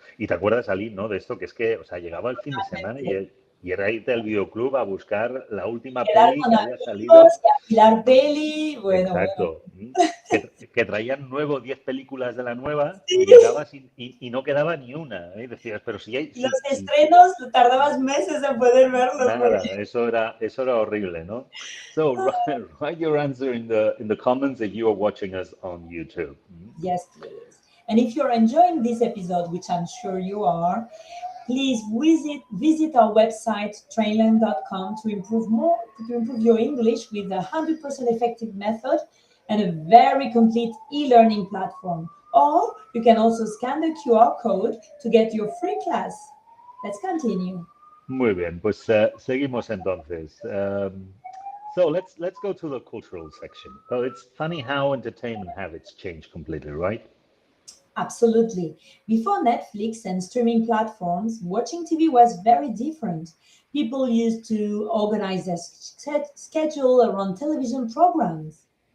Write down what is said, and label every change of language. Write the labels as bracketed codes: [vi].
[es] Y te acuerdas, Ali, ¿no? De esto que es que, o sea, llegaba el fin de semana y era irte al videoclub a buscar la última peli que había salido. Alquilar peli, bueno. Exacto. Bueno. Que traían nuevo 10 películas de la nueva y llegabas y no quedaba ni una. Decías, pero si hay... Los estrenos tardabas meses en poder verlos. Nada, eso era horrible, ¿no? [en] So write your answer in the comments if you are watching us on YouTube. Yes, please. And if you're enjoying this episode, which I'm sure you are, please visit our website trainlearn.com to improve your English with a 100% effective method and a very complete e-learning platform. Or you can also scan the QR code to get your free class. Let's continue. [es] Muy bien, pues seguimos entonces. [en] So let's go to the cultural section. So it's funny how entertainment habits change completely, right? Absolutely. Before Netflix and streaming platforms, watching TV was very different. People used to organize their schedule around television programs.